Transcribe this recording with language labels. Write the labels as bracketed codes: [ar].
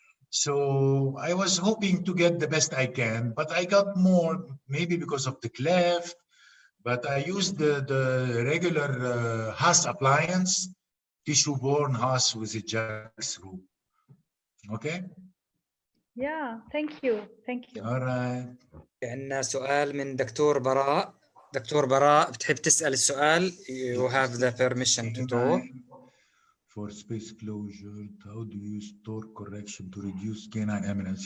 [en] So I was hoping to get the best I can, but I got more maybe because of the cleft. But I used the regular Haas appliance, tissue-borne Haas with a jack screw. Okay? Yeah, thank you. All right. [ar] عندنا سؤال من دكتور براء. دكتور براء بتحب تسأل السؤال؟ [en] You have the permission to talk. For space closure, how do you use torque correction to reduce canine eminence?